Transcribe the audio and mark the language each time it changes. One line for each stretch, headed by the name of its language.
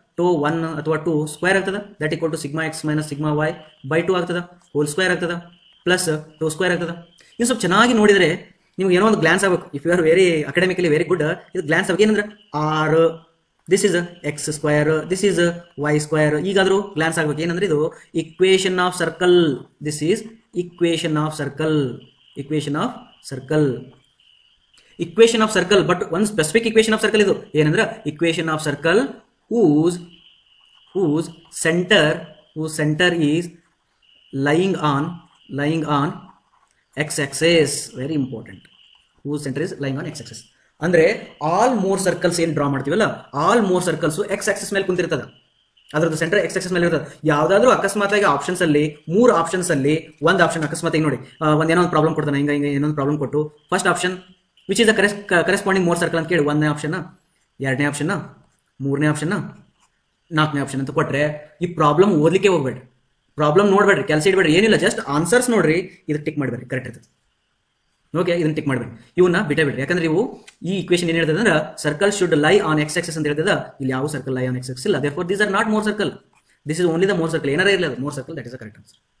Kannada: ಟೋ 1 ಅಥವಾ 2 ಸ್ಕ್ವೇರ್ ಆಗ್ತದ. That equal to sigma X minus sigma Y by 2 ಆಗ್ತದ, whole square ಆಗ್ತದ, ಪ್ಲಸ್ ಟೋ square ಆಗ್ತದ. ಇದು ಸ್ವಲ್ಪ ಚೆನ್ನಾಗಿ ನೋಡಿದ್ರೆ ನಿಮ್ಗೆ ಏನೋ ಒಂದು ಗ್ಲಾನ್ಸ್ ಆಗ್ಬೇಕು.
English: if you are very academically very good,
Kannada: ಇದು ಗ್ಲಾನ್ಸ್ ಆಗ್ಬೇಕು.
English: ಏನಂದ್ರೆ R this is X square, this is Y square.
Kannada: ಈಗಾದ್ರೂ glance ಆಗ್ಬೇಕು. ಏನಂದ್ರೆ ಇದು equation of circle.
English: this is equation of circle, equation of circle, equation of circle, but one specific equation of circle
Kannada: idu ಏನಂದ್ರೆ
English: equation of circle whose center is lying on x axis. Very important. Whose center is lying on x axis
Kannada: ಅಂದ್ರೆ all more circles ಏನು draw ಮಾಡ್ತೀವಲ್ಲ, all more circles x axis ಮೇಲೆ ಕುಂತಿರ್ತದ. ಅದರದ್ದು centre x axis ಮೇಲೆ ಇರ್ತದೆ. ಯಾವ್ದಾದ್ರು ಅಕಸ್ಮಾತ್ ಆಗಿ ಆಪ್ಷನ್ಸ್ ಅಲ್ಲಿ 3 ಆಪ್ಷನ್ಸ್ ಅಲ್ಲಿ ಒಂದು ಆಪ್ಷನ್ ಅಕಸ್ಮಾತ್ ಆಗಿ ನೋಡಿ ಏನೋ ಒಂದು ಪ್ರಾಬ್ಲಮ್ ಕೊಡ್ತಾನೆ, ಹಿಂಗ ಏನೊಂದು ಪ್ರಾಬ್ಲಮ್ ಕೊಟ್ಟು
English: first option which is the corresponding more circle
Kannada: ಅಂತ ಕೇಳಿ 1ನೇ ಆಪ್ಷನ್, 2ನೇ ಆಪ್ಷನ್, 3ನೇ ಆಪ್ಷನ್, 4ನೇ ಆಪ್ಷನ್ ಅಂತ ಕೊಟ್ರೆ ಈ ಪ್ರಾಬ್ಲಮ್ ಓದ್ಲಿಕ್ಕೆ ಹೋಗ್ಬೇಡ್ರಿ, ಪ್ರಾಬ್ಲಮ್ ನೋಡ್ಬೇಡ್ರಿ, ಕೆಲಸ ಇಡಬೇಡ್ರಿ, ಏನಿಲ್ಲ, ಜಸ್ಟ್ ಆನ್ಸರ್ಸ್ ನೋಡ್ರಿ, ಇದಕ್ಕೆ ಟಿಕ್ ಮಾಡಬೇಡ್ರಿ, ಕರೆಕ್ಟ್ ಇರ್ತದೆ. ಓಕೆ, ಇದನ್ನ ಟಿಕ್ ಮಾಡಬೇಡಿ, ಇವನ್ನ ಬಿಟ್ಟೇ ಬಿಡ್ರಿ. ಯಾಕಂದ್ರೆ ಇವು ಈ ಇಕ್ವೇಶನ್ ಏನ್ ಹೇಳ್ತದೆ ಅಂದ್ರೆ
English: circle should lie on X axis
Kannada: ಅಂತ ಹೇಳ್ತದ. ಇಲ್ಲಿ ಯಾವ ಸರ್ಕಲ್ ಲೈ ಆನ್ ಎಕ್ಸ್ ಆಕ್ಸಿಸ್ ಇಲ್ಲ.
English: therefore these are not more circle, this is only the more circle.
Kannada: ಏನಾರ ಇರಲಿ ಅದು
English: more circle, that is the correct answer.